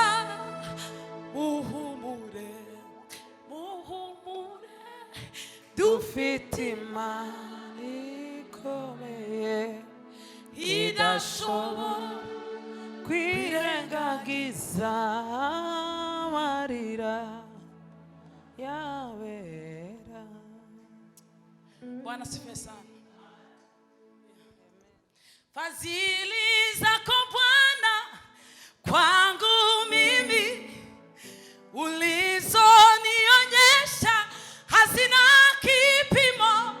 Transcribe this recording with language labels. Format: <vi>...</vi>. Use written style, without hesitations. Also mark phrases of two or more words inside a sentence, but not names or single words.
<rw>Muhumure, muhumure, dufite imani ikomeye, idashobora kwirengagiza amarira yabera.</rw> <sw>Bwana sifiwe sana. Fadhili zako Bwana kwangu mimi, ulizonionyesha hazina kipimo.</sw>